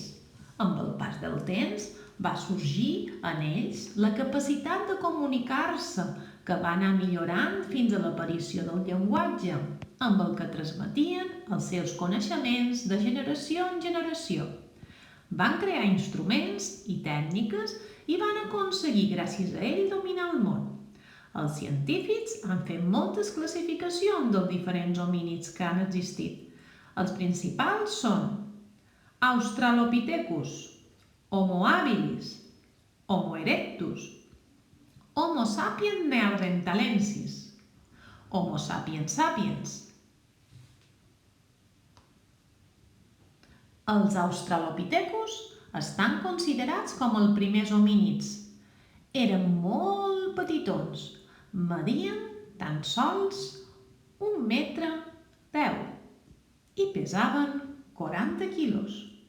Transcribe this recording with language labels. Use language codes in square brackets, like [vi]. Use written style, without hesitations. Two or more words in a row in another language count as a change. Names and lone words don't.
[ca] Amb el pas del temps va sorgir en ells la capacitat de comunicar-se, que va anar millorant fins a l'aparició del llenguatge, amb el que transmetien els seus coneixements de generació en generació. Van crear instruments i tècniques i van aconseguir, gràcies a ell, dominar el món. Els científics han fet moltes classificacions dels diferents homínids que han existit. Els principals són Australopithecus, Homo habilis, Homo erectus, Homo sapiens neanderthalensis, Homo sapiens sapiens. Els Australopithecus estan considerats com els primers homínids. Eren molt petitons, medien tan sols 1,10 m i pesaven 40 quilos.